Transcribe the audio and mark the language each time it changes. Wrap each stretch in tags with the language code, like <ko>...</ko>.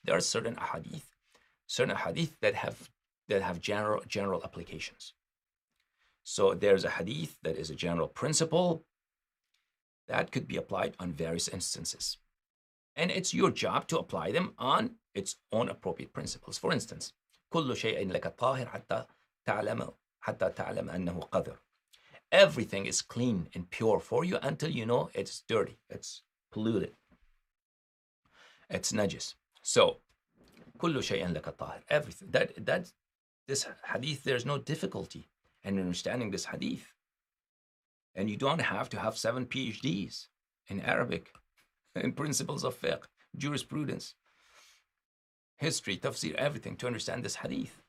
<en>There are certain hadith that have general applications. So there's a hadith that is a general principle that could be applied on various instances. And it's your job to apply them on its own appropriate principles. For instance,</en> <ar>كل شيء لك طاهر حتى تعلم أنه قدر.</ar> <en>Everything is clean and pure for you until you know it's dirty, it's polluted, it's najis. So,</en> <ar>كل شيء لك طاهر.</ar> <en>Everything. This hadith, there's no difficulty in understanding this hadith. And you don't have to have 7 PhDs in Arabic, in principles of fiqh, jurisprudence, history, tafsir, everything to understand this hadith.</en>